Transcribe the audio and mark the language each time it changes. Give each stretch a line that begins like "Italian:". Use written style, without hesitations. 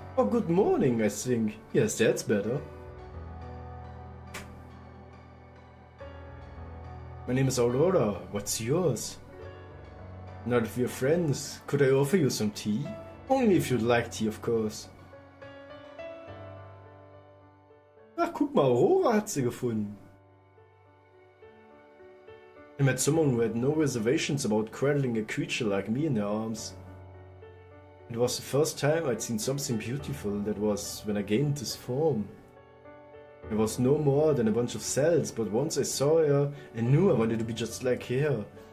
English: Oh, good morning, I think. Yes, that's better. My name is Aurora. What's yours? Not if we're friends. Could I offer you some tea? Only if you'd like tea, of course.
German: Ach, guck mal, Aurora hat sie gefunden.
English: I met someone who had no reservations about cradling a creature like me in their arms. It was the first time I'd seen something beautiful. That was when I gained this form. I was no more than a bunch of cells, but once I saw her, I knew I wanted to be just like her.